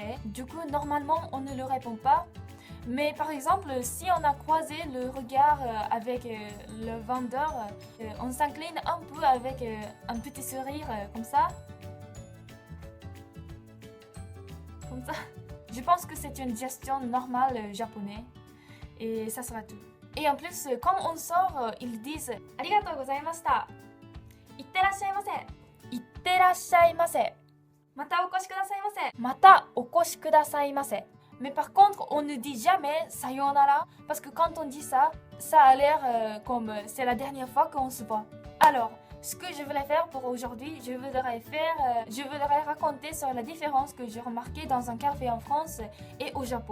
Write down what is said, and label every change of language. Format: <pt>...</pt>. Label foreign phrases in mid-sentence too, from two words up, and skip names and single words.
<fr>Du coup, normalement, on ne le répond pas. Mais par exemple, si on a croisé le regard avec le vendeur, on s'incline un peu avec un petit sourire comme ça. Comme ça. Je pense que c'est une gestion normale japonaise. Et ça sera tout. Et en plus, quand on sort, ils disent «</fr> <ja>ありがとうございました</ja> <fr>» « Itterashaimase »</fr> <ja>いってらっしゃいませ。またお越しくださいませ。またお越しくださいませ。</ja> <fr>Mais par contre, on ne dit jamais sayonara parce que quand on dit ça, ça a l'air comme c'est la dernière fois qu'on se voit. Alors, ce que je voulais faire pour aujourd'hui, je voudrais raconter sur la différence que j'ai remarquée dans un café en France et au Japon.</fr>